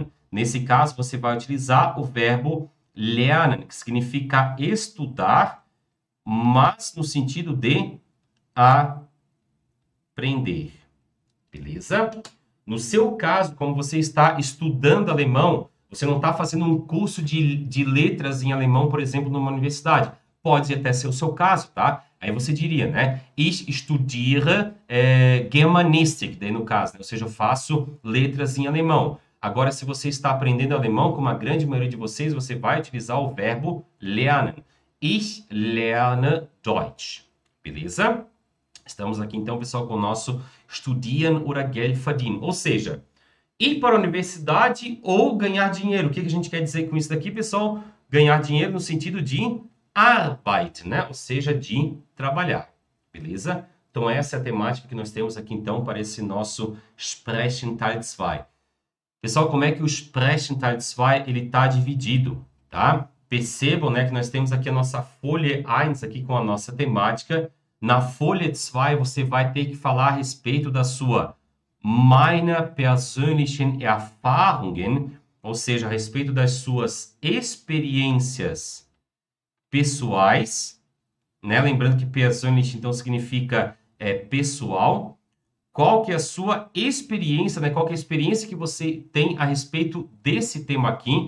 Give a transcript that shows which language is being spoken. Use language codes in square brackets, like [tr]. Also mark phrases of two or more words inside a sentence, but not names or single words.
[pt] Nesse caso, você vai utilizar o verbo lernen, que significa estudar, mas no sentido de aprender. Beleza? No seu caso, como você está estudando alemão, você não está fazendo um curso de letras em alemão, por exemplo, numa universidade. Pode até ser o seu caso, tá? Aí você diria, né? [de] Ich studiere Germanistik, [pt] daí no caso, né? Ou seja, eu faço letras em alemão. Agora, se você está aprendendo alemão, como a grande maioria de vocês, você vai utilizar o verbo lernen. [de] Ich lerne Deutsch. [pt] Beleza? Estamos aqui, então, pessoal, com o nosso [de] Studieren oder Geld verdienen. [pt] Ou seja, ir para a universidade ou ganhar dinheiro. O que a gente quer dizer com isso daqui, pessoal? Ganhar dinheiro no sentido de Arbeit, né? Ou seja, de trabalhar. Beleza? Então, essa é a temática que nós temos aqui, então, para esse nosso [de] Sprechen Teil 2. [pt] Pessoal, como é que o [de] Sprechen Teil 2 [pt] ele está dividido, tá? Percebam, né, que nós temos aqui a nossa folha 1 aqui com a nossa temática. Na folha 2 você vai ter que falar a respeito da sua [de] meiner persönlichen Erfahrungen, [pt] ou seja, a respeito das suas experiências pessoais, né? Lembrando que persönlich, então, significa pessoal. Qual que é a sua experiência, né? Qual que é a experiência que você tem a respeito desse tema aqui?